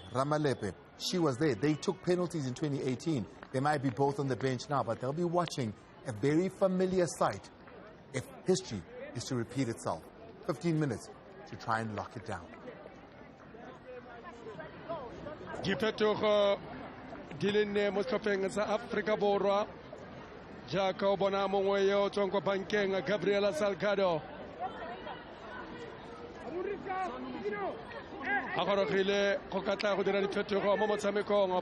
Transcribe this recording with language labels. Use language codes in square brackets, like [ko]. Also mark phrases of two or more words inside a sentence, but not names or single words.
[en] Ramalepe, she was there. They took penalties in 2018. They might be both on the bench now, but they'll be watching a very familiar sight if history is to repeat itself. 15 minutes to try and lock it down. [tn] Diphetogo di le nne mo setlhopheng sa Africa Borwa jaaka o bona mongwe yo o tswang kwa bankeng Gabriela Salgado a gorogile go ka tla go dira diphetogo mo motshamekong.